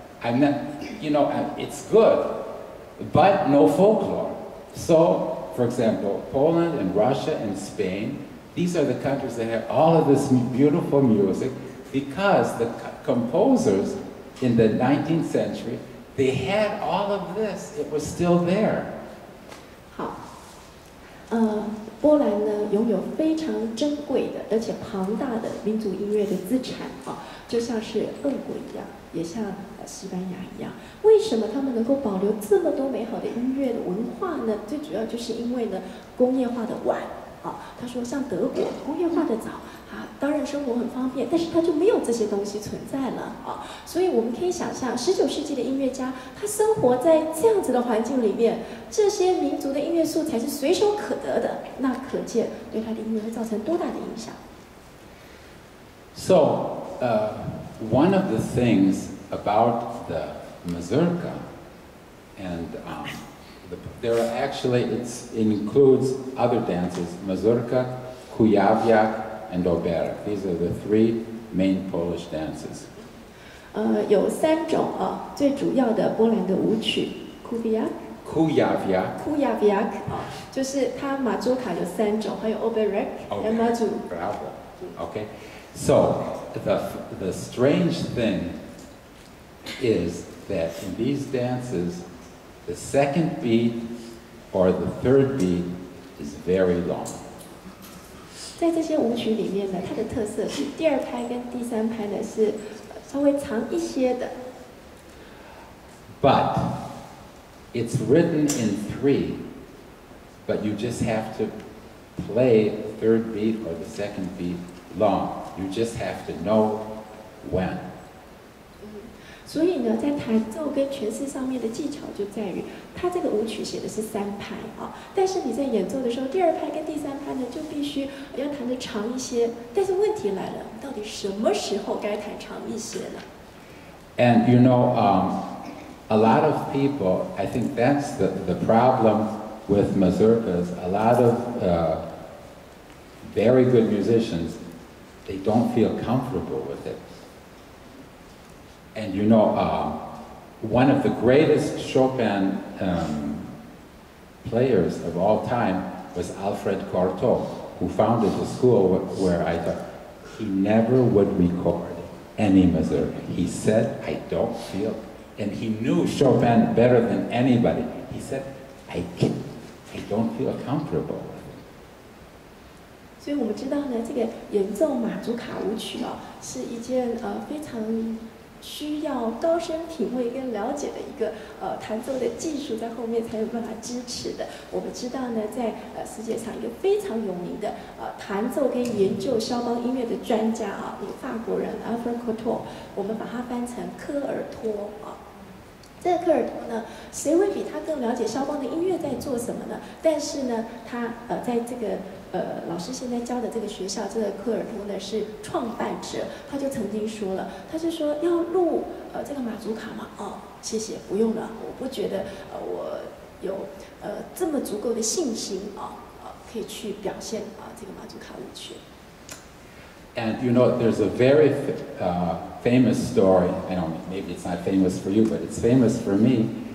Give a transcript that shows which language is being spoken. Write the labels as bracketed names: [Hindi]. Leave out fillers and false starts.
[English] I'm not, you know, it's good, but no folklore. So, for example, Poland and Russia and Spain, these are the countries that have all of this beautiful music because the composers in the 19th century, they had all of this. It was still there. [Chinese] 好，波兰呢拥有非常珍贵的而且庞大的民族音乐的资产啊，就像是俄国一样，也像西班牙一样。为什么他们能够保留这么多美好的音乐的文化呢？最主要就是因为呢工业化的晚。他说像德国工业化的早当然生活很方便，但是它就没有这些东西存在了所以我们可以想象19世纪的音乐家，他生活在这样子的环境里面，这些民族的音乐素材是随手可得的，那可见对他的音乐会造成多大的影响。 [English] So, one of the things about the mazurka, and there are actually, it includes other dances, mazurka, kujawiak, and oberek. These are the three main Polish dances. [Chinese] 有3种最主要的波兰的舞曲 kujawiak 就是它马祖卡有3种，还有 oberek 和马祖。 [English] Bravo. Okay. So the strange thing is that in these dances, the second beat or the third beat is very long. [Chinese] 在这些舞曲里面呢，它的特色是第2拍跟第3拍呢是稍微长一些的。 [English] But it's written in 3, but you just have to play the third beat or the second beat long. You just have to know when. [Chinese] 所以呢，在弹奏跟诠释上面的技巧就在于，它这个舞曲写的是3拍但是你在演奏的时候，第2拍跟第3拍呢就必须要弹得长一些。但是问题来了，到底什么时候该弹长一些呢？ [English] And you know, a lot of people, I think that's the problem with mazurkas. A lot of very good musicians, they don't feel comfortable with it. And you know, one of the greatest Chopin players of all time was Alfred Cortot, who founded the school where I thought he never would record any mazurka. He said, I don't feel, and he knew Chopin better than anybody. He said, I don't feel comfortable with it. [Chinese] 所以我们知道呢，这个演奏马祖卡舞曲是一件非常需要高深品味跟了解的一个弹奏的技术，在后面才有办法支持的。我们知道呢，在世界上一个非常有名的弹奏跟研究肖邦音乐的专家一个法国人 Alfred Cortot， 我们把它翻成科尔托这个科尔托呢，谁会比他更了解肖邦的音乐在做什么呢？但是呢，他在这个老师现在教的这个学校，这个科尔托呢是创办者，他就曾经说了，他就说要录这个马祖卡吗？谢谢，不用了，我不觉得我有这么足够的信心可以去表现这个马祖卡舞曲。 [English] And you know, there's a very famous story. I don't know, maybe it's not famous for you, but it's famous for me.